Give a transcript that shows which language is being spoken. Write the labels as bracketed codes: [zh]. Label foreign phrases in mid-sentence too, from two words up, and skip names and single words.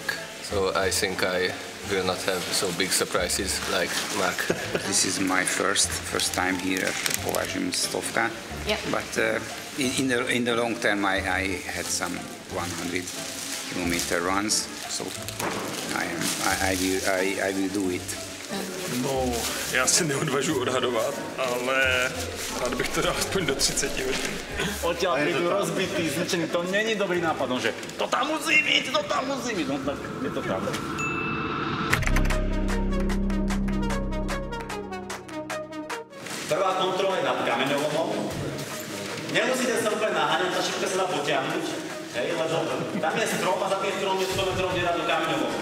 [en] So I think I will not have so big surprises like Mark. This is my first time here at Považim Stovka. Yeah. But in the long term, I had some 100 kilometer runs, so I will do it. [cs] No, já si neodvažuji odhadovat, ale rád bych to dal aspoň do 30 hodin. [sk] Odtiaľ prídu rozbitý, zničený, [cs] to není dobrý nápad, [sk] no, že to tam musí byť, no tak je to pravda. Prvá kontrola je nad kameňolomom. Nemusíte sa úplne naháňať, tá šipka sa dá potiahnuť, lebo tam je strom a za tým stromom je 100 metrov do kameňolomu.